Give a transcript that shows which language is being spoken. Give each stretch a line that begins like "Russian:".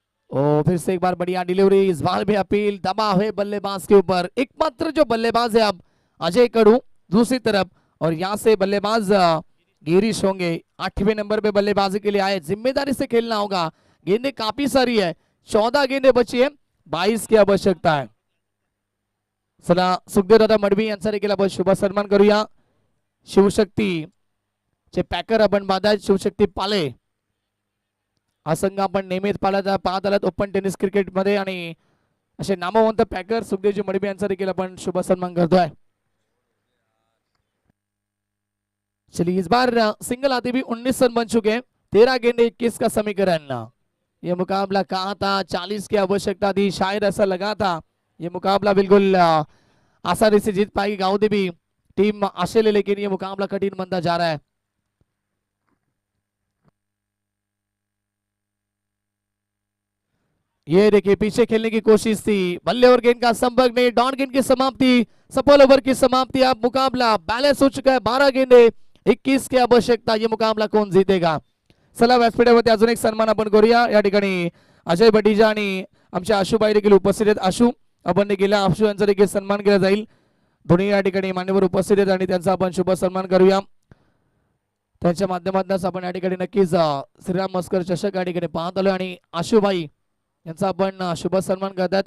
Hindi: और फिर से एक बार बढ़िया डिलीवरी. इस बार भी अपील दबाव है बल्लेबाज के ऊपर. एकमात्र जो बल्लेबाज है अब अजय कड़ू दूसरी तरफ और यहाँ से बल्लेबाज गिरीश होंगे. 8वें नंबर पे बल्लेबाजी के लिए आए. जिम्मेदारी से खेलना होगा. गेंदें काफी सारी है, 14 गेंदें बची है, 22 की आवश्यकता है.
Marathi: चला सुखदेव दादा मडवी यांचा देखील आपण शुभ सन्मान करूया. शिवशक्ती चे पॅकर आपण बाधा शिवशक्ती पाले हा संघ आपण नेहमीच पाहत आलात ओपन टेनिस क्रिकेट मध्ये आणि असे नामवंत पॅकर सुखदेवजी मडवी यांचा देखील आपण शुभ सन्मान करतोय.
Hindi: चलिए इस बार सिंगल आते भी 19 रन बन चुके हैं. 13 गेंदे 21 का समीकरण. ये मुकाबला कहा था 40 की आवश्यकता थी, शायद ऐसा लगा था. ये मुकाबला बिल्कुल आसानी से जीत पाएगी गांव देवी टीम आशे ले, लेकिन ये मुकाबला कठिन बनता जा रहा है. ये देखिए पीछे खेलने की कोशिश थी, बल्ले और गेंद का संपर्क नहीं. डॉन गेंद की समाप्ति, सफल ओवर की समाप्ति. अब मुकाबला बैलेंस हो चुका है. 12 गेंदे 21 की आवश्यकता. ये मुकाबला कौन जीतेगा.
Marathi: चला व्यासपीठावरती अजून एक सन्मान आपण करूया. या ठिकाणी अजय भटीजा आणि आमच्या आशुबाई देखील उपस्थित आहेत. आशू आपण देखील आशू यांचा देखील सन्मान केला जाईल. दोन्ही या ठिकाणी मान्यवर उपस्थित आहेत आणि त्यांचा आपण शुभ सन्मान करूया. त्यांच्या माध्यमातून आपण या ठिकाणी नक्कीच श्रीराम मस्कर चषक या ठिकाणी पाहत आलो आणि आशुबाई यांचा आपण शुभ सन्मान करतात.